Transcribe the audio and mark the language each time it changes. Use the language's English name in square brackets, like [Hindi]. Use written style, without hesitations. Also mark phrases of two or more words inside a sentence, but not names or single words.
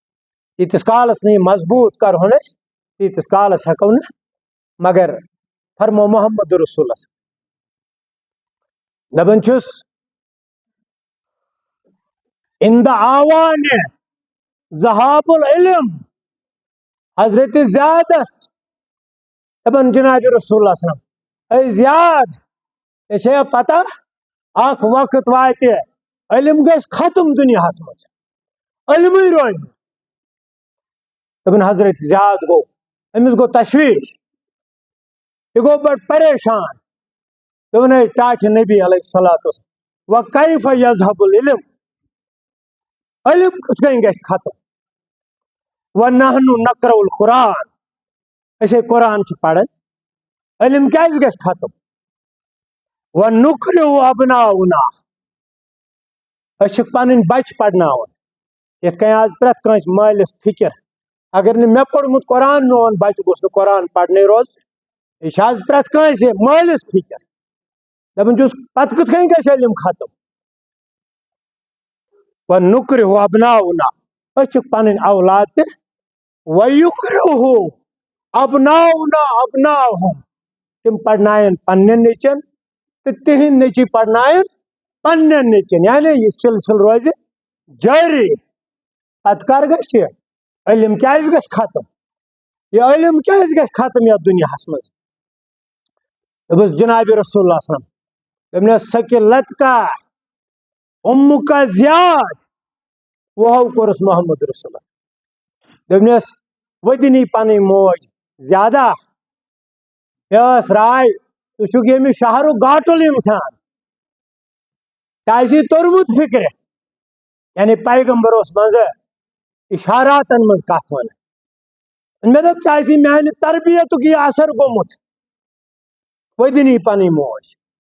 [Kashmiri] ییٖتِس کالس نہٕ یہِ مضبوٗط کرہون أسۍ تیٖتِس کالس ہٮ۪کو نہٕ مگر فرمو محمد رسول اللہ دپان چھس اند آوان [Arabic] ذہاب العلم [Kashmiri] حضرت زیادس دپان جناب رسول اللہ صلی اللہ علیہ وسلم اے زیاد یہ پتہ اخ وقت وات علم گژھِ ختم دنیا مز علم روز دپان حضرت زیاد گو امس گو تشویش یہ گو بڑ پریشان دپان اے ٹاٹھ نبی [Arabic] علیہ الصلوۃ والسلام وکیف یذهب العلم [Kashmiri] علم کتھ کن گژھِ ختم [Arabic] ونحن نقرأ القرآن [Kashmiri] اسے قرآن چھ پڑھن علم کیازِ گژھِ ختم [Arabic] ونقرئ ابناؤنا [Kashmiri] اس پنن بچ پڑھناون یتھ کن آز پرٛٮ۪تھ کٲنٛسہِ مٲلِس فکر اگر نہٕ مےٚ پوٚرمُت قرآن میون بچہ گوٚژھ نہٕ قرآن پرنے روز یہ چھ آز پرٛٮ۪تھ کٲنٛسہِ مٲلِس فکر دپان چھُس پتہٕ کِتھ کٔنۍ گژھِ علم ختم [Arabic] ونقرئ ابناؤنا [Kashmiri] أسۍ چھِکھ پنٕنۍ اولاد تہِ [Arabic] ویقرئہ ابناؤنا ابناؤہم [Kashmiri] تم پڑھنائن پننٮ۪ن نیٚچوٮ۪ن تہٕ تِہنٛدۍ نیٚچوۍ پڑھنائن پننٮ۪ن نیٚچوٮ۪ن یعنی یہ سلسلہ روزِ جاری پتہٕ کر گژھِ یہِ علم کیازِ گژھِ ختم یہ علم کیازِ گژھِ ختم یتھ دنیاہس مز دوٚپُس جناب رسول اللہ صلی اللہ علیہ وسلم دوٚپنس ثقلت کا امک زیاد وہ کورس محمد رسول اللہ دوٚپنس ودنی پنٕنۍ موج زیادہ مےٚ ٲس راے ژٕ چھُکھ ییٚمہِ شہرُک گاٹُل انسان ژےٚ آسی توٚرمُت فکرِ یعنی پیغمبر اوس منٛزٕ اشاراتن منٛز کتھ ونان مےٚ دوٚپ ژےٚ آسی میانہِ تربیتُک یہِ اثر گوٚمُت ودنی پنٕنۍ موج